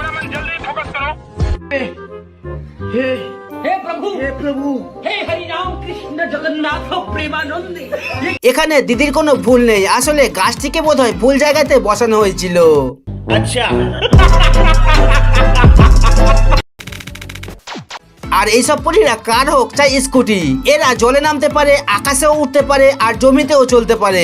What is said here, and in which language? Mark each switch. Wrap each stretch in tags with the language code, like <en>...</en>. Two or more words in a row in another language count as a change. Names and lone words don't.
<hi>हे प्रभु हे हरि राम कृष्ण जगन्नाथ प्रेमानंद।</hi> <bn>এখানে দিদির কোনো ভুল নেই, আসলে গাছটিকে বোধহয় ভুল জায়গাতে বসানো হয়েছিল। अच्छा আর এইসব পরীরা কার হোক চাই স্কুটি, এরা জলে নামতে পারে, আকাশেও উঠতে পারে, আর জমিতেও চলতে পারে।</bn>